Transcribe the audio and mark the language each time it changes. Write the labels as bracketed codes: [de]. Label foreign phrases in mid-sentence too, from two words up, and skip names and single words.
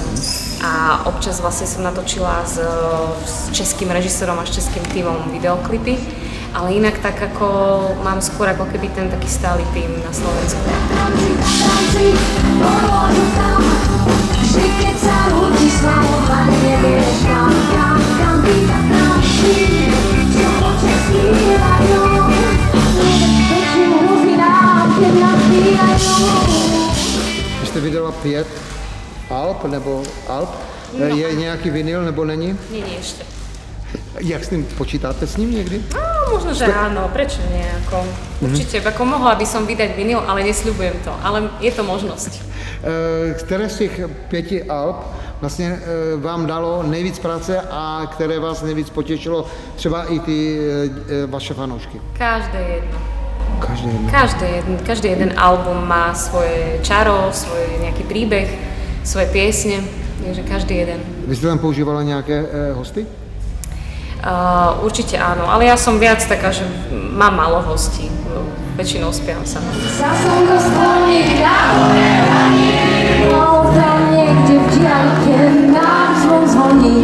[sk] A občas vlastne som natočila s českým režisérom a s českým tímom videoklipy, ale inak tak ako mám skôr ako keby ten taký stály tím na Slovensku. Vždy keď sa rúčiš s mamou a nevieš kam byť a tanci. [cs] Vy jste vydala 5 alb nebo alb? No. Je nějaký vinyl nebo není? [sk] Nie, ešte. [cs] Jak s tím počítáte s ním někdy? [sk] No, možno, že áno, prečo nie? Určite, ako mohla by som vydať vinyl, ale nesľubujem to, ale je to možnosť. [cs] Které z těch 5 alb vlastně vám dalo nejvíc práce a které vás nejvíc potěšilo, třeba i ty vaše fanoušky? [sk] Každé jedno. Každé jedno. Každý jeden album má svoje čaro, svoj nejaký príbeh, svoje piesne, takže každý jeden. [cs] Vy jste tam používala nějaké hosty? [sk] Určite áno, ale ja som viac taká, že mám málo hostí. Väčšinou spievam sama. Sa slnko skloní na hore raní, tam niekde v diaľke nám zvon zvoní.